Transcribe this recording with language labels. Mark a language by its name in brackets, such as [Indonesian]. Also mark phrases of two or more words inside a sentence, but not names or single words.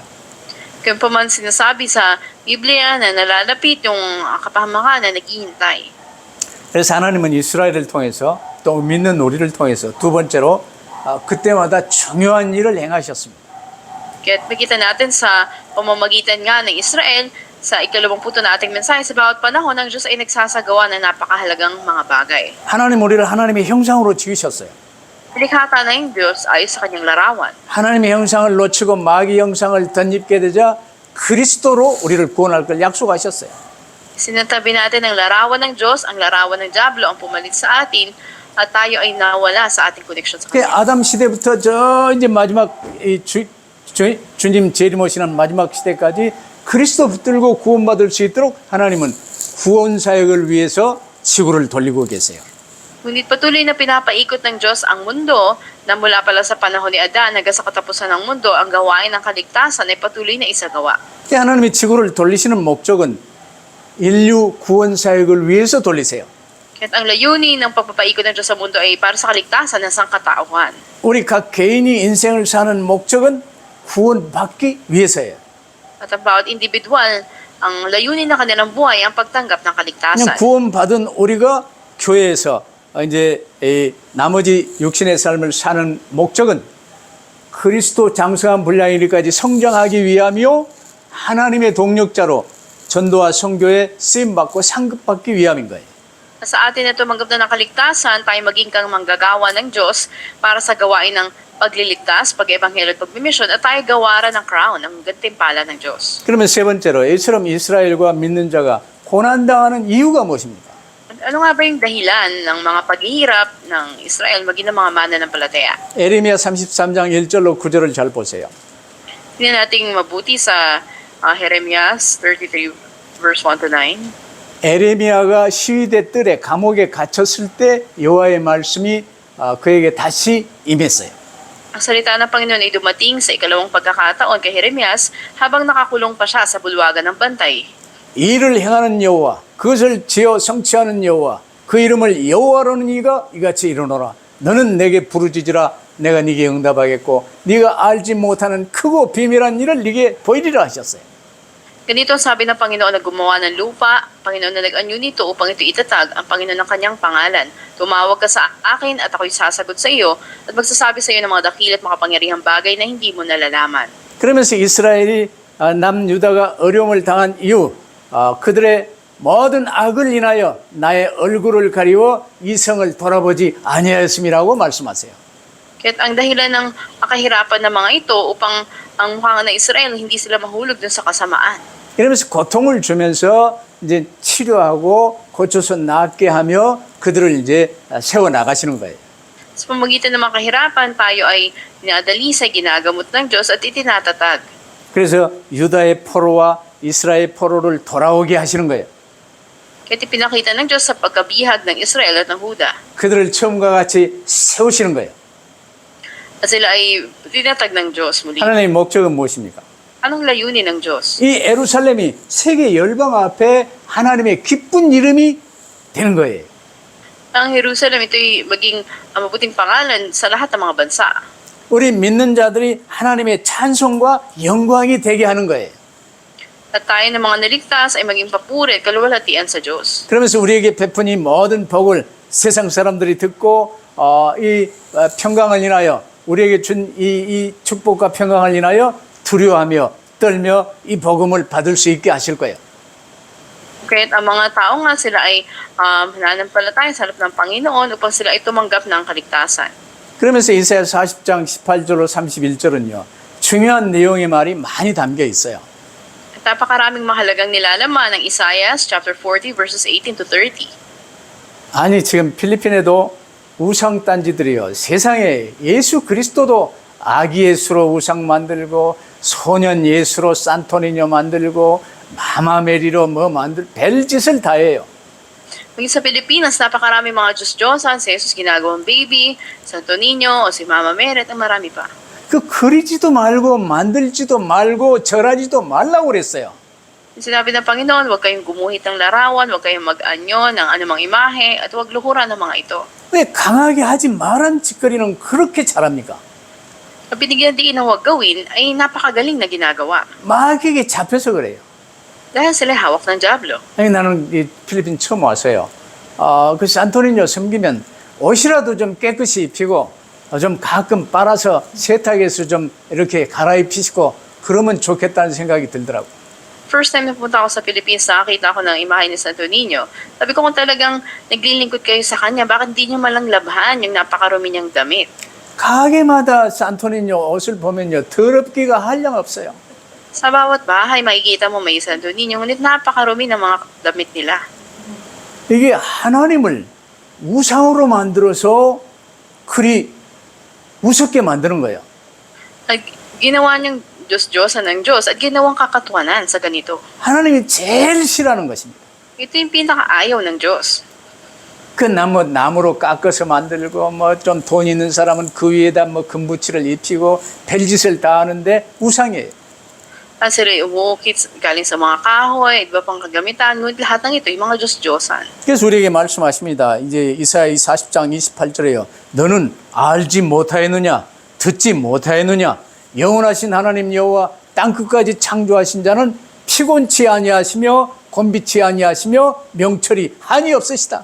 [Filipino] Kaya pa man sinasabi sa Biblia na nalalapit yung kapahamakan na naghihintay. [Korean] 그래서 하나님은 이스라엘을 통해서 또 믿는 우리를 통해서 두 번째로 그때마다 중요한 일을 행하셨습니다. [Filipino] Kaya makita natin sa pamamagitan nga ng Israel, sa ikalawang puto na ating mensahe, sa bawat panahon ng Diyos ay nagsasagawa ng napakahalagang mga bagay. [Korean] 하나님 우리를 하나님의 형상으로 지으셨어요. [Filipino] Nilikha na yung Diyos ayon sa kanyang larawan. [Korean] 하나님의 형상을 놓치고 마귀 형상을 덧입게 되자 그리스도로 우리를 구원할 걸 약속하셨어요. [Filipino] Sinatabi natin ang larawan ng Diyos, ang larawan ng Diablo ang pumalit sa atin at tayo ay nawala sa ating connection sa [Korean] 그 [Filipino] Kanya. [Korean] 아담 시대부터 저 이제 마지막 이 주님 재림 오시는 마지막 시대까지 그리스도 붙들고 구원받을 수 있도록 하나님은 구원 사역을 위해서 지구를 돌리고 계세요. [Filipino] Ngunit patuloy na pinapaikot ng Diyos ang mundo na mula pala sa panahon ni Adan hanggang sa katapusan ng mundo, ang gawain ng kaligtasan ay patuloy na isagawa. [Korean] 하나님이 지구를 돌리시는 목적은 인류 구원 사역을 위해서 돌리세요. [Filipino] At ang layunin ng pagpapaikot ng Diyos sa mundo ay para sa kaligtasan ng sangkatauhan. [Korean] 우리 각 개인이 인생을 사는 목적은 구원받기 위해서예요. [Filipino] At ang bawat individual, ang layunin ng kanilang buhay ay ang pagtanggap ng [Korean] 그냥 [Filipino] kaligtasan. [Korean] 구원받은 우리가 교회에서 이제 이 나머지 육신의 삶을 사는 목적은 그리스도 장성한 분량에 이르기까지 성장하기 위함이요 하나님의 동력자로 전도와 선교에 쓰임받고 상급받기 위함인 거예요. [Filipino] Sa atin na tumanggap na ng kaligtasan, tayo maging kang manggagawa ng Diyos para sa gawain ng pagliligtas, pag-ebanghelyo at pagmimisyon, at tayo gawaran ng crown, ang gantimpala ng Diyos. [Korean] 그러면 세 번째로 이처럼 이스라엘과 믿는 자가 고난당하는 이유가 무엇입니까? [Filipino] Ano nga ba yung dahilan ng mga paghihirap ng Israel maging ng mga mananampalataya? [Korean] 에레미야 33장 1절로 9절을 잘 보세요. [Filipino] Tingnan natin mabuti sa Jeremias 33 [English] verse 1 to 9. [Korean] 에레미야가 시위대 뜰에 감옥에 갇혔을 때 여호와의 말씀이 그에게 다시 임했어요. [Filipino] Ang salita ng Panginoon ay dumating sa ikalawang pagkakataon kay Jeremias habang nakakulong pa siya sa bulwagan ng bantay. [Korean] 일을 행하는 여호와 그것을 지어 성취하는 여호와 그 이름을 여호와로는 이가 이같이 이르노라 너는 내게 부르짖으라 내가 네게 응답하겠고 네가 알지 못하는 크고 비밀한 일을 네게 보이리라 하셨어요. [Filipino] Ganito ang sabi ng Panginoon na gumawa ng lupa, Panginoon na nag-anyo nito upang ito itatag, ang Panginoon ng kanyang pangalan. Tumawag ka sa akin at ako'y sasagot sa iyo at magsasabi sa iyo ng mga dakil at makapangyarihang bagay na hindi mo nalalaman. [Korean] 그러면서 이스라엘이 남유다가 어려움을 당한 이유 그들의 모든 악을 인하여 나의 얼굴을 가리워 이성을 돌아보지 아니하였음이라고 말씀하세요. [Filipino] Kaya't ang dahilan ng kahirapan ng mga ito upang ang mukha ng Israel hindi sila mahulog dun sa kasamaan. [Korean] 이러면서 고통을 주면서 이제 치료하고 고쳐서 낫게 하며 그들을 이제 세워 나가시는 거예요. [Filipino] Sa pamagitan ng mga kahirapan, tayo ay dinadalisay, ginagamot ng Diyos at itinatatag. [Korean] 그래서 유다의 포로와 이스라엘 포로를 돌아오게 하시는 거예요. [Filipino] Kaya't ipinakita ng Diyos sa pagkabihag ng Israel at ng Huda. [Korean] 그들을 처음과 같이 세우시는 거예요. [Filipino] At sila ay tinatag ng Diyos muli. [Korean] 하나님의 목적은 무엇입니까? [Filipino] Anong layunin ng Diyos? [Korean] 이 예루살렘이 세계 열방 앞에 하나님의 기쁜 이름이 되는 거예요. [Filipino] Ang Jerusalem, ito'y maging mabuting pangalan sa lahat ng mga bansa. [Korean] 우리 믿는 자들이 하나님의 찬송과 영광이 되게 하는 거예요. [Filipino] At tayo ng mga naligtas ay maging papuri at kaluwalhatian sa Diyos. [Korean] 그러면서 우리에게 베푼 이 모든 복을 세상 사람들이 듣고 이 평강을 인하여 우리에게 준 이 축복과 평강을 인하여 두려워하며 떨며 이 복음을 받을 수 있게 하실 거예요. [Filipino] Kaya't ang mga tao nga sila ay nananampalataya sa harap ng Panginoon upang sila ay tumanggap ng kaligtasan. [Korean] 그러면서 이사야 40장 18절로 31절은요. 중요한 내용의 말이 많이 담겨 있어요. [Filipino] At napakaraming mahalagang nilalaman ng Isaiah [English] chapter 40 verses 18 to 30. [Korean] 아니 지금 필리핀에도 우상 딴지들이요. 세상에 예수 그리스도도 아기 예수로 우상 만들고 소년 예수로 산토니뇨 만들고 마마메리로 뭐 별짓을 다 해요. [Filipino] Maging sa Pilipinas, napakaraming mga Diyos-Diyosan, si Jesus ginagawang baby, Santo Niño, o si Mama Mary, at ang marami pa. [Korean] 그 그리지도 말고 만들지도 말고 절하지도 말라고 그랬어요. [Filipino] Sinabi ng Panginoon, huwag kayong gumuhit ng larawan, huwag kayong mag-anyo ng anumang imahe, at huwag luhuran ng mga ito. [Korean] 왜 강하게 하지 말란 짓거리는 그렇게 잘합니까? [Filipino] Ang binigyan diin na huwag gawin ay napakagaling na ginagawa. [Korean] 마귀에게 잡혀서 그래요. [Filipino] Dahil sila hawak ng Diablo. [Korean] 아니, 나는 이 필리핀 처음 왔어요. 그 산토리뇨 섬기면 옷이라도 좀 깨끗이 입히고 좀 가끔 빨아서 세탁해서 좀 이렇게 갈아입히시고 그러면 좋겠다는 생각이 들더라고요. [English] First time [Filipino] na pumunta ako sa Philippines, nakakita ako ng imahe ni Santo Niño. Sabi ko kung talagang naglilingkod kayo sa kanya, bakit hindi nyo malang labhan yung napakarumi niyang damit? [Korean] 가게마다 산토리뇨 옷을 보면요, 더럽기가 한량없어요. [Filipino] Sa bawat bahay, makikita mo may Santo Niño, ngunit napakarumi ng mga damit nila. [Korean] 이게 하나님을 우상으로 만들어서 그리 우습게 만드는 거예요. [Filipino] At ginawa niyang Diyos-Diyosan ng Diyos at ginawang kakatuwanan sa ganito. [Korean] 하나님이 제일 싫어하는 것입니다. [Filipino] Ito yung pinakaayaw ng Diyos. [Korean] 그 나무로 깎아서 만들고 뭐 좀 돈 있는 사람은 그 위에다 뭐 금붙이를 입히고 별짓을 다 하는데 우상이에요. [Filipino] At sila umuukit galing sa mga kahoy, iba pang kagamitan, ngunit lahat ng ito, yung mga Diyos-Diyosan. [Korean] 그래서 우리에게 말씀하십니다. 이제 이사야 40장 28절에요. 너는 알지 못하였느냐? 듣지 못하였느냐? 영원하신 하나님 여호와 땅끝까지 창조하신 자는 피곤치 아니하시며 곤비치 아니하시며 명철이 한이 없으시다.